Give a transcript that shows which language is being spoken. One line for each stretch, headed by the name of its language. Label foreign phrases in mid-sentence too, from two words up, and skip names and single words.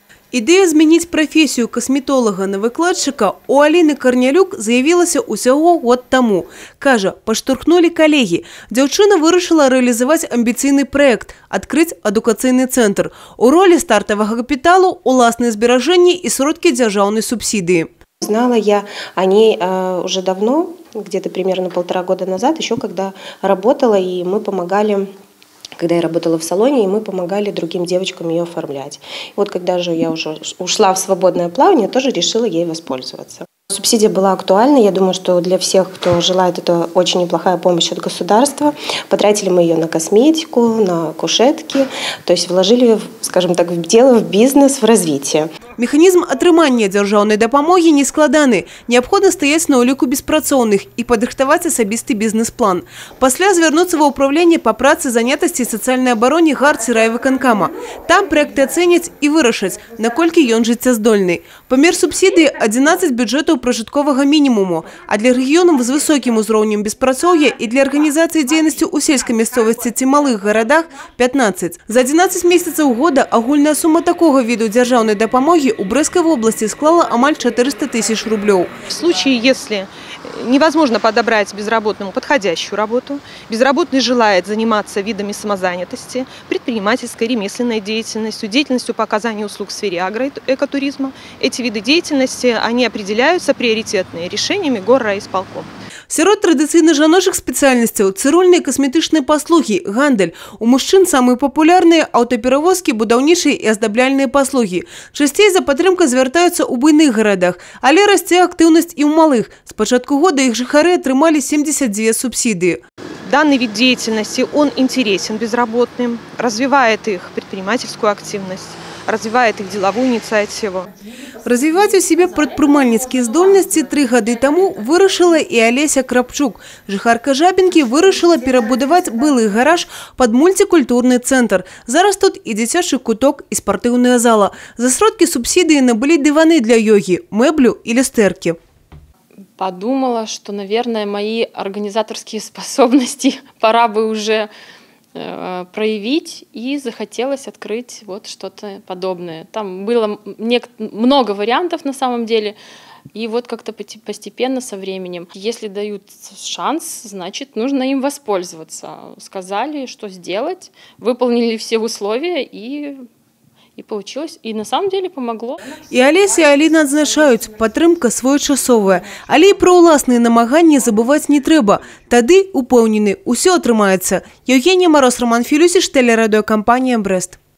Belarusian: Ідэя змяніць прафесію касметолага на выкладчыка у Аліны Карнялюк з'явілася ўсяго год таму. Кажа, паштурхнулі калегі. Дзяўчына вырашыла рэалізаваць амбіцыйны праект – адкрыць адукацыйны цэнтр. У ролі стартавага капіталу уласныя зберажэнні і сродкі дзяржаўнай субсідыі.
Russian: Знала я о ней уже давно, где-то примерно 1,5 года назад, еще когда работала, и мы помогали. Когда я работала в салоне, и мы помогали другим девочкам ее оформлять. И вот когда же я уже ушла в свободное плавание, тоже решила ей воспользоваться. Субсидия была актуальна. Я думаю, что для всех, кто желает, это очень неплохая помощь от государства. Потратили мы ее на косметику, на кушетки. То есть вложили, скажем так, в дело, в бизнес, в развитие.
Belarusian: Механізм атрымання дзяржаўнай дапамогі не складаны. Неабходна стаяць на ўліку беспрацоўных і падрыхтаваць асабісты бізнес-план. Пасля звярнуцца ва ўправленне па працы, занятасці і сацыяльнай абароне гарцы райвыканкама. Там праекты ацэняць і вырашаць, наколькі ён жыццяздольны. Памер субсідыі 11 бюджэтаў пражытковага мінімуму, а для рэгіёнаў з высокім узроўнем беспрацоўя і для арганізацыі дзейнасці ў сельскай мясцовасці ці малых гарадах 15. За 11 месяцаў года агульная сума такога віду дзяржаўнай дапамогі у
Russian: Брестской области
Belarusian: склала амаль 400 тысяч рублей.
Russian: В случае, если невозможно подобрать безработному подходящую работу, безработный желает заниматься видами самозанятости, предпринимательской, ремесленной деятельностью, деятельностью по оказанию услуг в сфере агроэкотуризма, эти виды деятельности, они определяются приоритетные решениями горрайисполкома.
Belarusian: Сярод традыцыйна жаночых спецыяльнасцяў цырульныя касметычныя паслугі, гандаль. У мужчын самыя папулярныя аўтаперавозкі, будаўнічыя і аздабляльныя паслугі. Часцей за падтрымкай звяртаюцца ў буйных гарадах, але расце актыўнасць і ў малых. З пачатку года іх жыхары атрымалі 72 субсидии.
Russian: Данный вид деятельности, он интересен безработным, развивает их предпринимательскую активность, развивает их деловую инициативу. Развивать у себя
Belarusian: прадпрымальніцкія здольнасці 3 гады таму вырашыла і Алеся Крапчук. Жыхарка Жабінкі вырашыла перабудаваць былы гараж пад мультикультурны цэнтр. Зараз тут і дзіцячы куток, і спартыўная зала. За сродкі субсідыі набылі дываны для йогі, мэблю і люстэркі.
Russian: Подумала, что, наверное, мои организаторские способности пора бы уже проявить, и захотелось открыть вот что-то подобное. Там было много вариантов на самом деле, и вот как-то постепенно со временем. Если дают шанс, значит, нужно им воспользоваться. Сказали, что сделать, выполнили все условия, и получилось. И на самом деле помогло.
Belarusian: И Алеся и Алина адзначаюць, падтрымка своечасовая. Але і пра ўласныя намаганні забываць не трэба. Тады, упэўнены, усё атрымаецца.
Russian: Евгения Мороз, Роман Филюсич, телерадиокомпания «Брест».